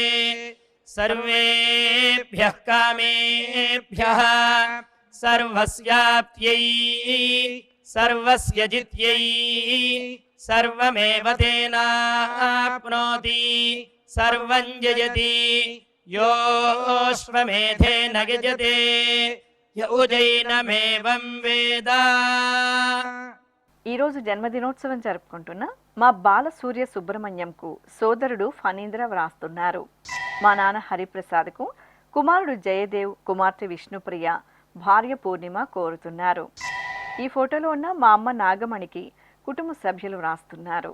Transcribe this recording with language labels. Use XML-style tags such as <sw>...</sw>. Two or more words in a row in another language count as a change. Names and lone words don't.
<sa>సర్వేభ్యః కామేభ్యః సర్వస్యాప్త్యై సర్వస్య జిత్యై సర్వమేవ తేనాప్నోతి సర్వం జయతి योऽश्वमेधेन यजते य उजैनमेवं वेद।</sa> <te>ఈరోజు జన్మదినోత్సవం జరుపుకుంటున్న మా బాల సూర్య సుబ్రహ్మణ్యంకు సోదరుడు ఫణీంద్ర వ్రాస్తున్నారు. మా నాన్న హరిప్రసాద్కు కుమారుడు జయదేవ్, కుమార్తె విష్ణుప్రియ, భార్య పూర్ణిమ కోరుతున్నారు. ఈ ఫోటోలో ఉన్న మా అమ్మ నాగమణికి కుటుంబ సభ్యులు వ్రాస్తున్నారు.</te>